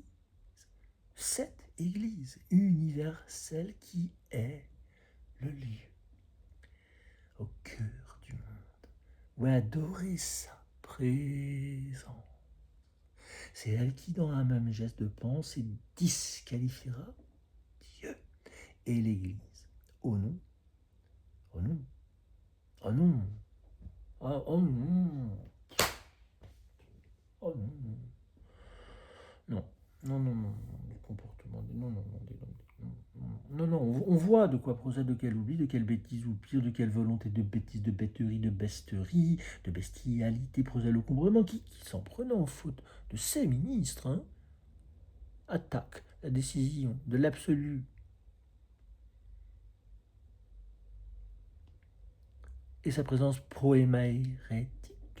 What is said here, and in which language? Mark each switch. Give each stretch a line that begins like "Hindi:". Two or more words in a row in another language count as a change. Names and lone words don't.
French: Cette Église universelle qui est le lieu au cœur du monde où adorer sa présence. C'est elle qui, dans un même geste de pensée, disqualifiera Dieu et l'Église. Oh non, oh non, oh non, oh non, oh non, non, non, non, non, du comportement, non, non, non, non, on voit de quoi procède, de quel oubli, de quelle bêtise ou pire, de quelle volonté de bêtise, de bêterie, de bestialité, procède le comportement qui s'en prenant en faute de ses ministres, attaque la décision de l'absolu et sa présence proémaérétique.